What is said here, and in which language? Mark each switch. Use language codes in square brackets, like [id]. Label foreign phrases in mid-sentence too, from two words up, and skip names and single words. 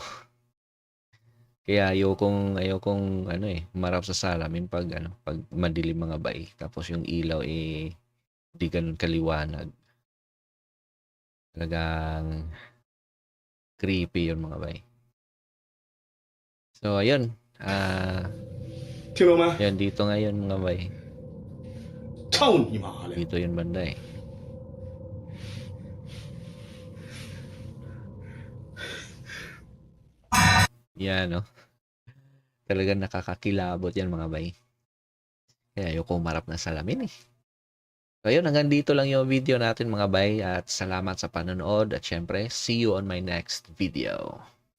[tl] Kaya ayokong ano eh, marap sa salamin pag madilim mga bay. Tapos yung ilaw eh di ganun kaliwanag. Talagang creepy yun mga bay. So ayun, [zh] 听懂没？ [tl] yan dito ngayon mga bay. [zh] 操你妈的！ [tl] Dito yun banda eh. Yan no. Talagang nakakakilabot yan mga bay. Kaya ayoko umarap ng salamin eh. So ayun, hanggang dito lang yung video natin mga bay. At salamat sa panonood. At syempre, [en] see you on my next video.